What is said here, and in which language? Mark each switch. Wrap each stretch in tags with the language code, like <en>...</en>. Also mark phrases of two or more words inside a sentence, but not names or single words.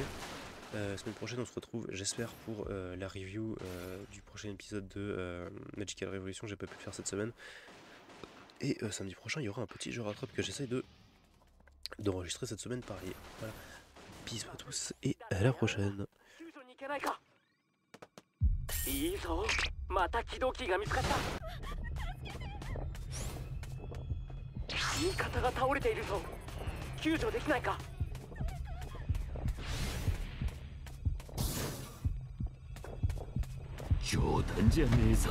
<fr>Semaine prochaine on se retrouve j'espère pour la review du prochain épisode de Magical Revolution, j'ai pas pu le faire cette semaine. Et samedi prochain il y aura un petit jeu rattrape que j'essaye d'enregistrer cette semaine pareil. Voilà, bisous à tous et à la prochaine.</fr> <ja>いいぞ、また起動機が見つかった。味方が倒れているぞ。救助できないか。冗談じゃねえぞ。</ja>